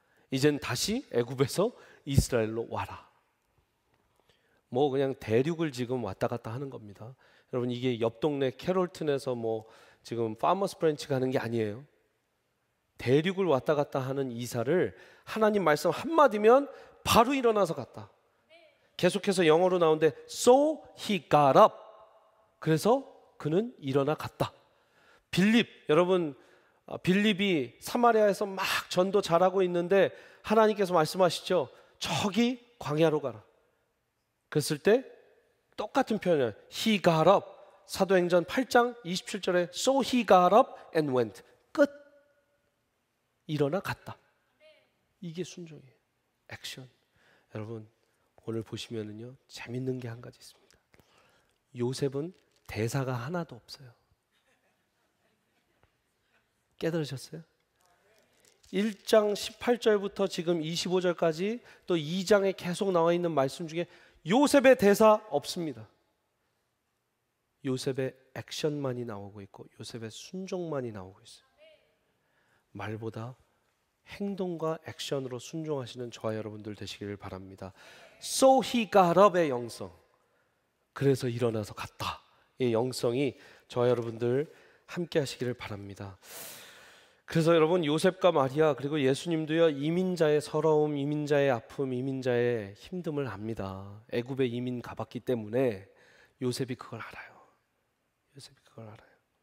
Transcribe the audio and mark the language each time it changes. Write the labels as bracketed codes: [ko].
[ko] 이젠 다시 애굽에서 이스라엘로 와라. 뭐 그냥 대륙을 지금 왔다 갔다 하는 겁니다. 여러분, 이게 옆 동네 캐롤튼에서 뭐 지금 파머스 브랜치 가는 게 아니에요. 대륙을 왔다 갔다 하는 이사를 하나님 말씀 한마디면 바로 일어나서 갔다. 계속해서 영어로 나오는데 [en] So he got up. [ko] 그래서 그는 일어나 갔다. 빌립, 여러분, 빌립이 사마리아에서 막 전도 잘하고 있는데 하나님께서 말씀하시죠. 저기 광야로 가라. 그랬을 때 똑같은 표현이에요. [en] He got up. [ko] 사도행전 8장 27절에 [en] So he got up and went. [ko] 끝. 일어나 갔다. 이게 순종이에요. 액션. 여러분, 오늘 보시면은요, 재밌는 게 한 가지 있습니다. 요셉은 대사가 하나도 없어요. 깨달으셨어요? 1장 18절부터 지금 25절까지 또 2장에 계속 나와 있는 말씀 중에 요셉의 대사 없습니다. 요셉의 액션만이 나오고 있고 요셉의 순종만이 나오고 있어요. 말보다 행동과 액션으로 순종하시는 저와 여러분들 되시기를 바랍니다. [en] So he got up의 [ko] 영성. 그래서 일어나서 갔다. 이 영성이 저와 여러분들 함께 하시기를 바랍니다. 그래서 여러분, 요셉과 마리아 그리고 예수님도요, 이민자의 서러움, 이민자의 아픔, 이민자의 힘듦을 압니다. 애굽에 이민 가봤기 때문에 요셉이 그걸 알아요. 요셉이 그걸 알아요.